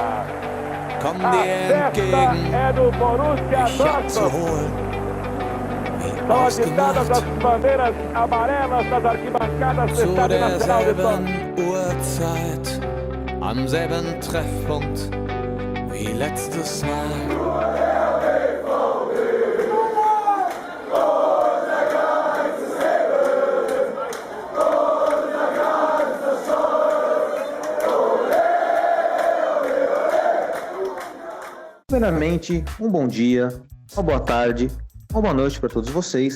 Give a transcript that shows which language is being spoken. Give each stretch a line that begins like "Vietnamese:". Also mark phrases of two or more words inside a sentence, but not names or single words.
German: Komm dir entgegen, ich hab zu holen, wie ausgemacht, zu derselben Uhrzeit, am selben Treffpunkt, wie letztes Mal.
Portuguese: Primeiramente, um bom dia, uma boa tarde, uma boa noite para todos vocês.